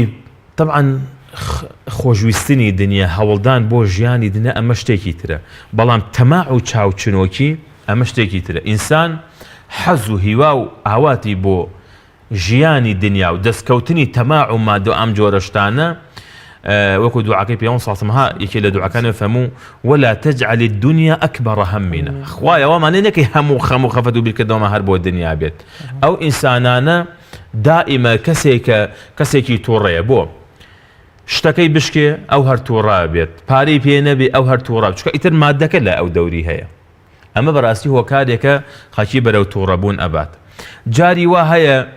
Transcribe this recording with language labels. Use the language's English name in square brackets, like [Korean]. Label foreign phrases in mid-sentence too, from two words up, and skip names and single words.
[Central Kurdish] طبعا خۆشویستنی دنیا هەوڵدان بۆ ژیانی دنیا ئەمە شتێکی ترە بەڵام تەماع و چاوچنۆکی ئەمە شتێکی ترە ئینسان حەز و هیوا و ئاواتی بۆ ژیانی دنیا و دەستکەوتنی تەماع و مادە ئەم جۆرەشتانە وەکو دوعاکەی پێغەمبەر [Arabic] صلی الله علیه و سلم [Central Kurdish] یەکێ لە دوعاکانی فەرموو [Arabic] ولا تجعل الدنيا أكبر همنا [Central Kurdish] خوایە ئەوەمانە نەکەی هەموو خەم و خەفەت و بیرکردنەوەمە هەر بۆ دنیا بێت ئەو ئینسانانە دائیمە کەسێکی تووڕەیە بۆ شتەکەی بشکێ ئەو هەر تووڕا بێت پارەی پێ نەبێ ئەو هەر تووڕا چونکە ئیتر مادەکە لە ئەو دەوری هەیە ئەمە بەڕاستی هۆکارێکە خەڵکی بەرەو تووڕەبوون ئەبات جاری وا هەیە